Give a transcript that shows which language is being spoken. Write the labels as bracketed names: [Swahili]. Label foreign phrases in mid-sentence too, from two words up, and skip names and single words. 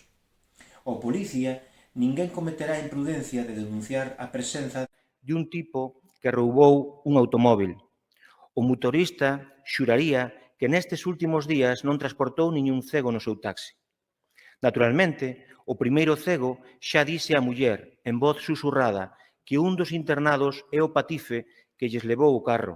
[Galician] O policía ninguén cometerá a imprudencia de denunciar a presenza de un tipo que roubou un automóbil. O motorista xuraría que nestes últimos días non transportou niñún cego no seu taxi. Naturalmente, o primeiro cego xa dise á muller, en voz susurrada, que un dos internados é o patife que lles levou o carro.